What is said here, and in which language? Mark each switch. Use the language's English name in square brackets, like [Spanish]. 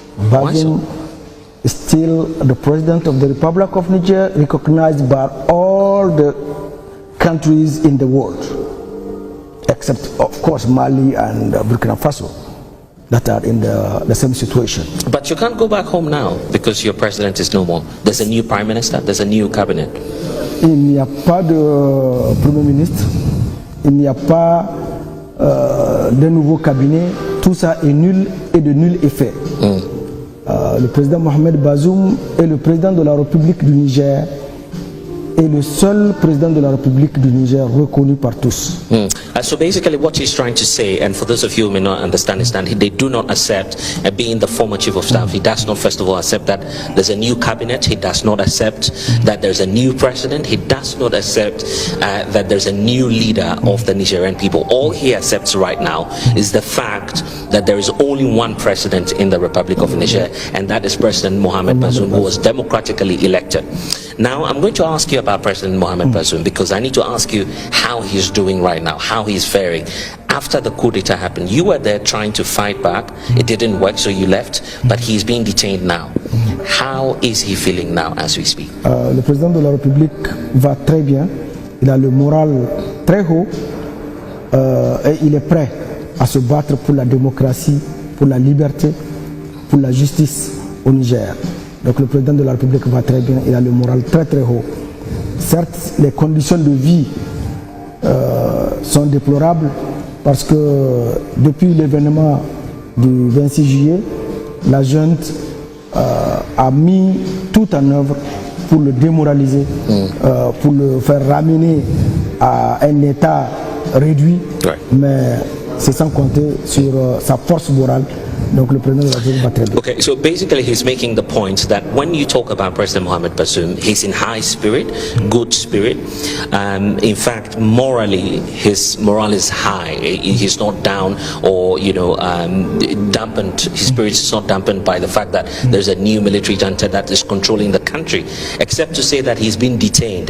[English] Bazoum is still the President of the Republic of Niger, recognized by all the countries in the world, except of course Mali and Burkina Faso, that are in the same situation. But you can't go back home now because your president is no more. There's a new prime minister, there's a new cabinet. [French] Il n'y a pas de premier ministre, il n'y a pas de nouveau cabinet, tout ça est nul et de nul effet. Le président Mohamed Bazoum est le président de la République du Niger et le seul président de la République du Niger reconnu par tous. [English] So basically what he's trying to say, and for those of you who may not understand, is that they do not accept being the former chief of staff. He does not, first of all, accept that there's a new cabinet. He does not accept that there's a new president. He does not accept that there's a new leader of the Nigerian people. All he accepts right now is the fact that there is only one president in the Republic of Niger, and that is President Mohamed Bazoum, who was democratically elected. Now, I'm going to ask you about President Mohamed Bazoum because I need to ask you how he's doing right now, how he's faring. after the coup d'etat happened, you were there trying to fight back. It didn't work, so you left, but he's being detained now. How is he feeling now as we speak? [French] Le président de la République va très bien. Il a le moral très haut et il est prêt à se battre pour la démocratie, pour la liberté, pour la justice au Niger. Donc le président de la République va très bien, il a le moral très très haut. Certes, les conditions de vie sont déplorables parce que depuis l'événement du 26 juillet, la junte a mis tout en œuvre pour le démoraliser, pour le faire ramener à un état réduit, mais c'est sans compter sur sa force morale. Donc le président de la République va très bien. [English] Okay, so basically he's making the point that when you talk about President Mohamed Bazoum, he's in high spirit, good spirit. In fact, morally, his morale is high. He's not down or, dampened. His spirit is not dampened by the fact that there's a new military junta that is controlling the country, except to say that he's been detained.